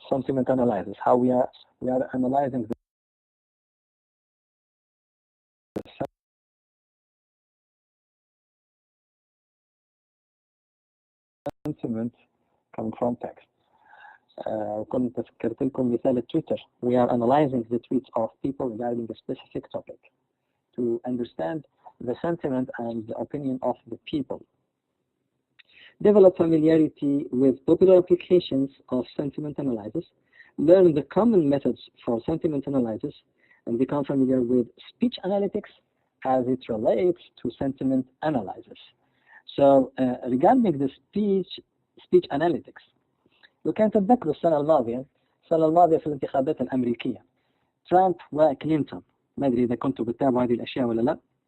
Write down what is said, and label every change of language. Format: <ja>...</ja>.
<en>Sentiment analysis, how we are analyzing the sentiment coming from text.</en> <ar>كنت ذكرت لكم مثال التويتر.</ar> <en>We are analyzing the tweets of people regarding a specific topic to understand the sentiment and the opinion of the people. Develop familiarity with popular applications of sentiment analysis. Learn the common methods for sentiment analysis and become familiar with speech analytics as it relates to sentiment analysis. So regarding the speech analytics,</en> <ar>لو كان تتذكروا السنة الماضية في الانتخابات الأمريكية، ترامب وكلينتون، ما أدري إذا كنتوا بتتابعوا هذه الأشياء ولا لا.</ar>